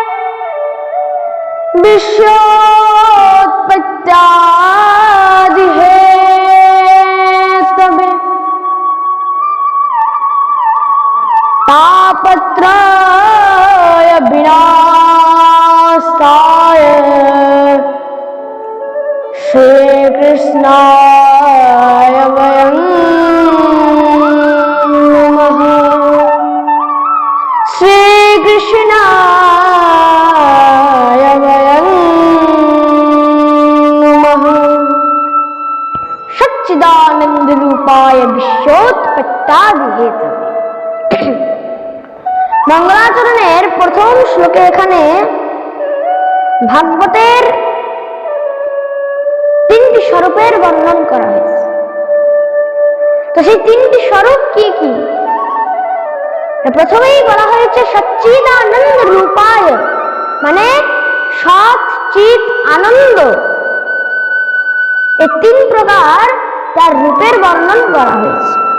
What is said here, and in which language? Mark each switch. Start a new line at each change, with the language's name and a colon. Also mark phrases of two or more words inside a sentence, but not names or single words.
Sanskrit: विश्वोत्पत्त्यादि हेतवे तापत्रय विनाशाय श्रीकृष्णाय वयं नमः। श्रीकृष्णाय वयं नमः। सच्चिदानंद रूपाय विश्वोत्पत्त्यादि हेतवे।
Bangla: মঙ্গলাচরণের প্রথম শ্লোকে এখানে ভাগবতের তিনটি স্বরূপের বর্ণন করা হয়েছে। তো সেই তিনটি স্বরূপ কি কি? প্রথমেই বলা হয়েছে
Sanskrit: সচ্চিদানন্দ রূপায়,
Bangla: মানে সৎ চিৎ আনন্দ, এই তিন প্রকার তার রূপের বর্ণন করা হয়েছে।